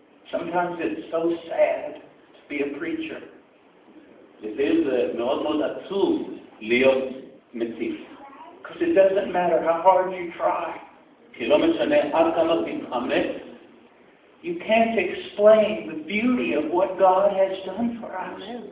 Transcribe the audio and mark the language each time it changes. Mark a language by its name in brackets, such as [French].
[English] Sometimes it's so sad to be a preacher. It is [Hebrew] מאוד מאוד עצוב להיות מציף. [English] Because it doesn't matter how hard you try. [Hebrew] כי לא משנה עד כמה תתאמץ. [English] You can't explain the beauty of what God has done for us.